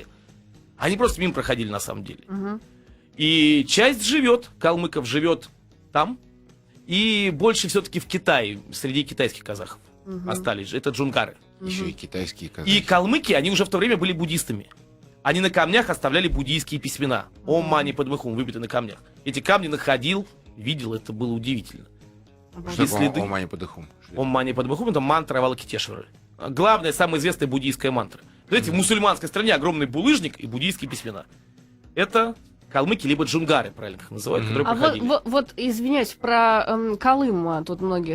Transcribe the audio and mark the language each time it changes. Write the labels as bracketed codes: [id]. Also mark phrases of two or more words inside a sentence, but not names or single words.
[ru] Они просто мимо проходили на самом деле. И часть живет, калмыков живет там. И больше все-таки в Китае, среди китайских казахов остались. Это джунгары. Еще и китайские казахи. И калмыки, они уже в то время были буддистами. Они на камнях оставляли буддийские письмена. [sa] ॐ मणि पद्मे हूँ, [ru] выбиты на камнях. Эти камни находил, видел, это было удивительно. Что И следы. [sa] такое ॐ मणि पद्मे हूँ? ॐ मणि पद्मे हूँ — [ru] это мантра Авалокитешвары. Главная, самая известная буддийская мантра. Знаете, в мусульманской стране огромный булыжник и буддийские письмена. Это калмыки, либо джунгары, правильно их называют, которые А проходили. вот, извиняюсь, про Колым тут многих